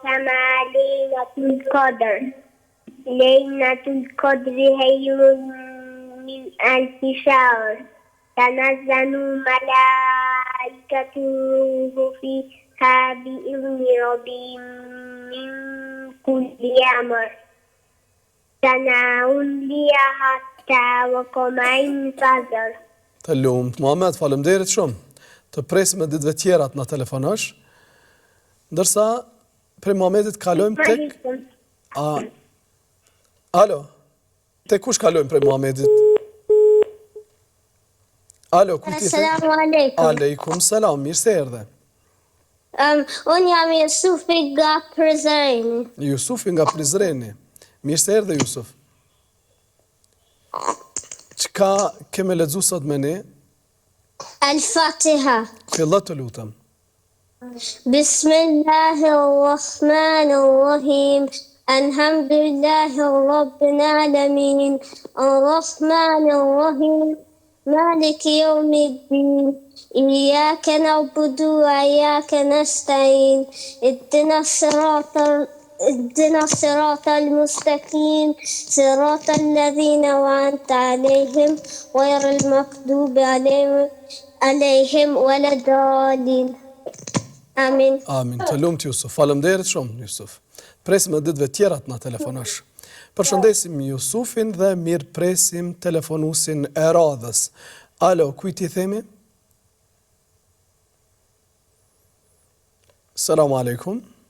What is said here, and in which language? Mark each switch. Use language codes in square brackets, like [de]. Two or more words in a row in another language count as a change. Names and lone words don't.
[ar] ما ليلة القدر ليلة القدر خير من 1000 شهر تنزل الملائكة والروح فيها بإذن ربهم من كل أمر سلام هي حتى وقمع الفجر. [sq] Të lumt, Muhammed, faleminderit shumë. Të presim edhe ditëve tjera të na telefonosh. Ndërsa prej Muhammedit kalojmë tek Alo. Tek kush kalojmë prej Muhammedit? Alo, ku ti? [ar] السلام عليكم. عليكم السلام, [sq] mirë se erdhe. Unë jam Jusufi nga Prizreni. Jusufi nga Prizreni. Mirë se erdhe, Jusuf. Çka kemë lexuar sot me ne? Al-Fatiha. Fillo të lutem. [ar] بسم الله الرحمن الرحيم. الحمد لله رب العالمين. الرحمن الرحيم مالك يوم الدين. إياك نعبد وإياك نستعين. اهدنا الصراط المستقيم صراط الذين أنعمت عليهم غير المغضوب عليهم ولا الضالين. Amin. [sq] Amin. Të lumt Jusuf. Faleminderit shumë Jusuf. Presim edhe ditëve tjera të na telefonosh. Përshëndesim Jusufin dhe mirë presim telefonusin e radhës. Alo, kujt i themi? [ar] السلام عليكم.